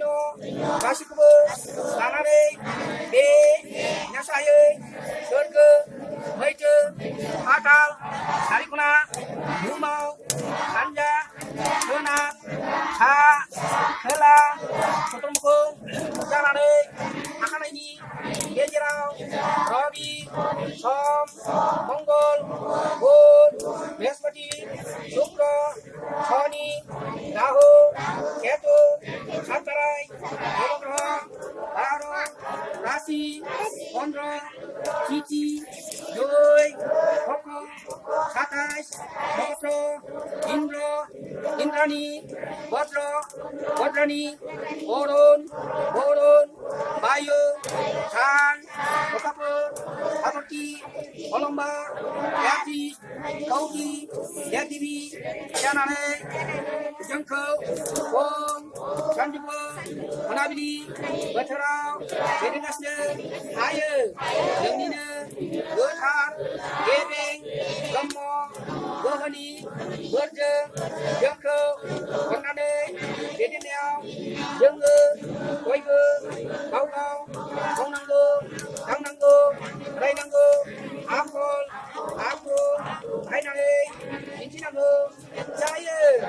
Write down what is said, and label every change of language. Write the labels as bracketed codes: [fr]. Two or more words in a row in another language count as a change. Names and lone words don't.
[brx] गासैखौबो लानानै बे नेसायै सोरगो मैथो पाताल सारिख'ना बुहुमाव सानजा सोनाब सा खोला चतुर्मुखौ जानानै थाखानायनि गेजेराव रबि सम मंगल बुध बृहस्पति शुक्र शनि राहु केतु सातराय नवग्रह 12 राशि 15 तिथि 2 पक्ष 27 नक्षत्र इंद्र इंद्राणी वज्र वज्राणी अरुण वरुण वायु सान अखाफोर आफती अलम्बा याति कौति देवी जानानै जोंखौ फुं सानजौफु मोनाबिलि बोथोराव दैदेनगासिनो थायो जोंनिनो गोथार गेबें ब्रह्म गोहोनि बोरजों जोंखौ अननानै दैदेननायाव जोङो बयबो गाव गाव मावनांगौ दांनांगौ रायनांगौ आखल आखु नायनानै दिन्थिनांगौ जायो।